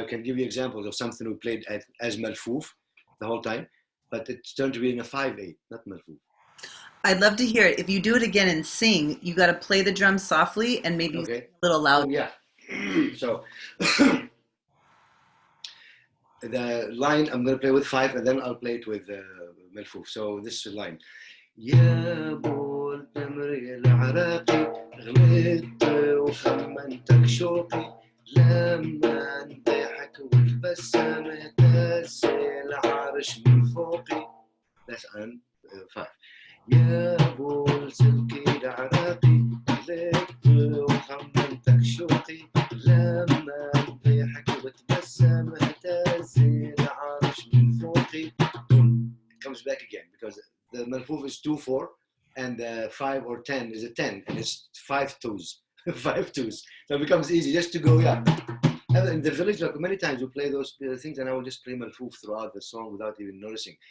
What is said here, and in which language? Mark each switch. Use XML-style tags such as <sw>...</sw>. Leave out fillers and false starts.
<en>I can give you examples of something we played as Malfouf the whole time, but it's turned to be in a 5/8, not Malfouf. I'd love to hear it. If you do it again and sing, you got to play the drums softly and maybe Okay. a little loud. Oh, yeah. So the line I'm going to play with 5, and then I'll play it with Malfouf. So this is the line.</en> <ar>يا ابو التمر العراقي غلطت وخمنتك شوقي لما نضحك والبسامة تهز العرش من فوقي.</ar> <en>That's on 5.</en> <ar>يا ابو السلكي العراقي غلطت وخمنتك شوقي لما نضحك وتبسم تهز العرش من فوقي.</ar> <en>It comes back again because the Malfouf is 2/4 and 5 or 10 is a 10 and it's 5 twos. 5 twos. So it becomes easy just to go, yeah. And in the village, like many times we play those things and I will just play Malfouf throughout the song without even noticing.</en>